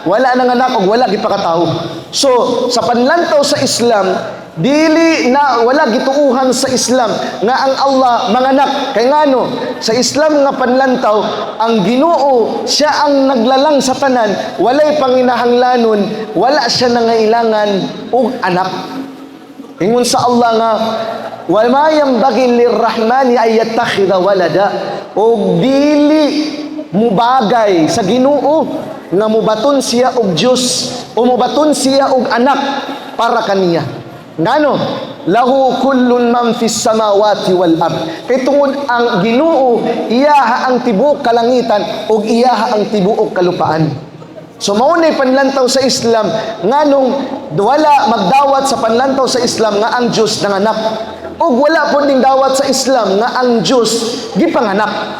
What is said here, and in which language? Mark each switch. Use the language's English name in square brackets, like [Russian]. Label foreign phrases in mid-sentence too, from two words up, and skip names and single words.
[Cebuano] Wala nanganak og wala gipakatawo. So, sa panlantaw sa Islam, dili na wala gituuhan sa Islam nga ang Allah manganak. Kay ngano? Sa Islam nga panlantaw, ang Ginoo siya ang naglalang sa tanan, walay panginahanglanon, wala siya nangailangan og anak. Ingon sa Allah nga, [Arabic] "وما ينبغي للرحمن أن يتخذ ولدا." [Cebuano] O dili mubagay sa Ginoo nga mubaton siya og Dios o mubaton siya og anak para kaniya. Ngano? [Arabic] له كل من في السماوات والأرض. [Cebuano] Kay tungod ang Ginoo iyaha ang tibuok kalangitan ug iyaha ang tibuok kalupaan. So maunay panlantaw sa Islam nganong wala magdawat sa panlantaw sa Islam nga ang Dios nanganak. Ug wala pud ding dawat sa Islam nga ang Dios gipanganak.